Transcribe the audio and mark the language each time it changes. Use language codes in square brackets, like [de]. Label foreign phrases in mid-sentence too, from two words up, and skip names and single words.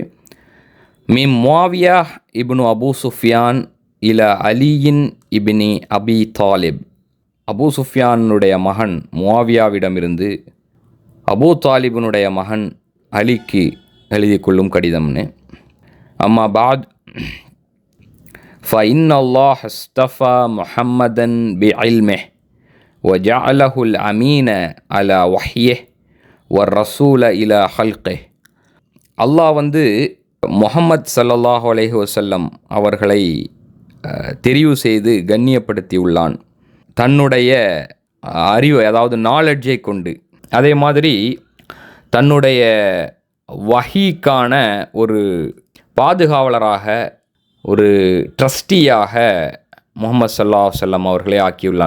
[ar] من معاوية بن أبي سفيان إلى علي بن أبي طالب, [ta] அபு சுஃப்யானுடைய மகன் முஆவியாவிடமிருந்து அபு தாலிபினுடைய மகன் அலிக்கு எழுதி கொள்ளும் கடிதம்னு. [ar] أما بعد فإن الله اصطفى محمدا بعلمه وجعله الأمين على وحيه والرسول إلى خلقه. [ta] அல்லாஹ் முஹம்மத் [ar] صلى الله عليه وسلم [ta] அவர்களை தெரிவு செய்து கண்ணியப்படுத்தியுள்ளான் தன்னுடைய அறிவை, அதாவது நாலெட்ஜை கொண்டு. அதே மாதிரி தன்னுடைய வஹீக்கான ஒரு பாதுகாவலராக, ஒரு ட்ரஸ்டியாக முஹம்மது [ar] صلى الله عليه وسلم [ta] அவர்களை ஆக்கியுள்ளான்.